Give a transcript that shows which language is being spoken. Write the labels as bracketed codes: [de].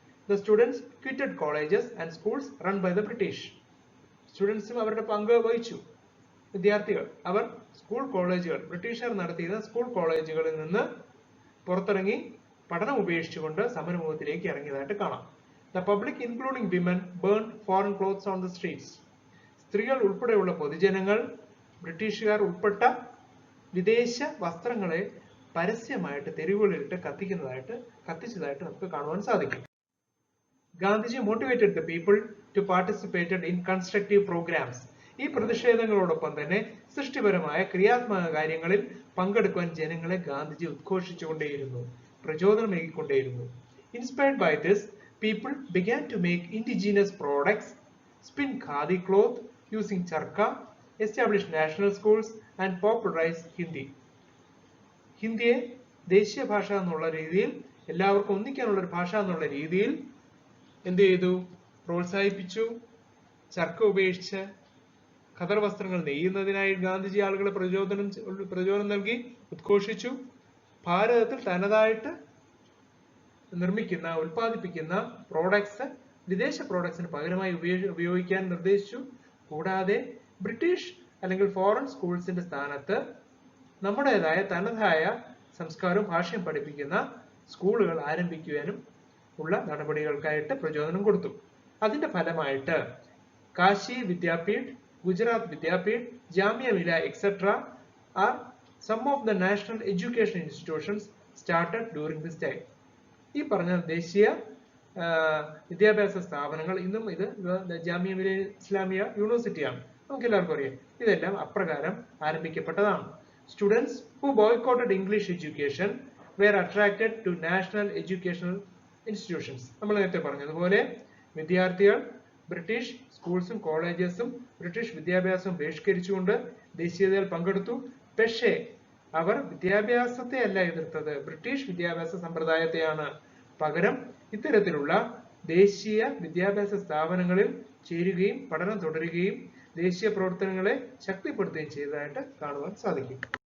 [en] The students quitted colleges and schools run by the British. [ml] സ്റ്റുഡൻസും അവരുടെ പങ്ക് വഹിച്ചു. വിദ്യാർത്ഥികൾ അവർ ബ്രിട്ടീഷുകാർ നടത്തിയിരുന്ന സ്കൂൾ കോളേജുകളിൽ നിന്ന് പുറത്തിറങ്ങി പഠനം ഉപേക്ഷിച്ചുകൊണ്ട് സമരമുഖത്തിലേക്ക് ഇറങ്ങിയതായിട്ട് കാണാം. [en] The public including women burned foreign clothes on the streets. [ml] സ്ത്രീകൾ ഉൾപ്പെടെയുള്ള പൊതുജനങ്ങൾ ബ്രിട്ടീഷുകാർ ഉൾപ്പെട്ട വിദേശ വസ്ത്രങ്ങളെ പരസ്യമായിട്ട് തെരുവുകളിലിട്ട് കത്തിച്ചതായിട്ട് നമുക്ക് കാണുവാൻ സാധിക്കും. [en] Gandhiji motivated the people to participate in constructive programs. [ml] ഈ പ്രതിഷേധങ്ങളോടൊപ്പം തന്നെ സൃഷ്ടിപരമായ ക്രിയാത്മക കാര്യങ്ങളിൽ പങ്കെടുക്കുവാൻ ജനങ്ങളെ Gandhiji ഉദ്ഘോഷിച്ചുകൊണ്ടേയിരുന്നു, പ്രചോദനമേകിക്കൊണ്ടേയിരുന്നു. [en] Inspired by this, people began to make indigenous products, spin khadi cloth using charkha, establish national schools and popularize Hindi. [ml] ഹിന്ദിയെ ദേശീയ ഭാഷ എന്നുള്ള രീതിയിൽ, എല്ലാവർക്കും ഒന്നിക്കാനുള്ള ഒരു ഭാഷ എന്നുള്ള രീതിയിൽ എന്ത് ചെയ്തു? പ്രോത്സാഹിപ്പിച്ചു. ചർക്ക ഉപേക്ഷിച്ച് ഖദർ വസ്ത്രങ്ങൾ നെയ്യുന്നതിനായി ഗാന്ധിജി ആളുകളെ പ്രചോദനം നൽകി, ഉദ്ഘോഷിച്ചു. ഭാരതത്തിൽ തനതായിട്ട് നിർമ്മിക്കുന്ന, ഉൽപ്പാദിപ്പിക്കുന്ന പ്രോഡക്ട്സ് വിദേശ പ്രോഡക്ട്സിന് പകരമായി ഉപയോഗിക്കാൻ നിർദ്ദേശിച്ചു. കൂടാതെ ബ്രിട്ടീഷ് അല്ലെങ്കിൽ ഫോറിൻ സ്കൂൾസിന്റെ സ്ഥാനത്ത് നമ്മുടേതായ തനതായ സംസ്കാരവും ഭാഷയും പഠിപ്പിക്കുന്ന സ്കൂളുകൾ ആരംഭിക്കുവാനും ഉള്ള നടപടികൾക്കായിട്ട് പ്രചോദനം കൊടുത്തു. അതിന്റെ ഫലമായിട്ട് [en] Kashi Vidyapith, Gujarat Vidyapith, Jamia Millia etcetera are some of the national education institutions started during this time. [ml] ഈ പറഞ്ഞ ദേശീയ വിദ്യാഭ്യാസ സ്ഥാപനങ്ങൾ ഇന്നും ഇത് ജാമിയ മിലിയ ഇസ്ലാമിയ യൂണിവേഴ്സിറ്റിയാണ്, നമുക്ക് എല്ലാവർക്കും അറിയാം. ഇതെല്ലാം അപ്രകാരം ആരംഭിക്കപ്പെട്ടതാണ്. [en] Students who boycotted English education were attracted to national educational institutions. [ml] നമ്മൾ നേരത്തെ പറഞ്ഞതുപോലെ വിദ്യാർത്ഥികൾ ബ്രിട്ടീഷ് സ്കൂൾസും കോളേജസും ബ്രിട്ടീഷ് വിദ്യാഭ്യാസവും ബഹിഷ്കരിച്ചുകൊണ്ട് ദേശീയതയിൽ പങ്കെടുത്തു. പക്ഷേ അവർ വിദ്യാഭ്യാസത്തെ അല്ല എതിർത്തത്, ബ്രിട്ടീഷ് വിദ്യാഭ്യാസ സമ്പ്രദായത്തെയാണ്. പകരം ഇത്തരത്തിലുള്ള ദേശീയ വിദ്യാഭ്യാസ സ്ഥാപനങ്ങളിൽ ചേരുകയും പഠനം തുടരുകയും ദേശീയ പ്രവർത്തനങ്ങളെ ശക്തിപ്പെടുത്തുകയും ചെയ്തതായിട്ട് കാണുവാൻ സാധിക്കും.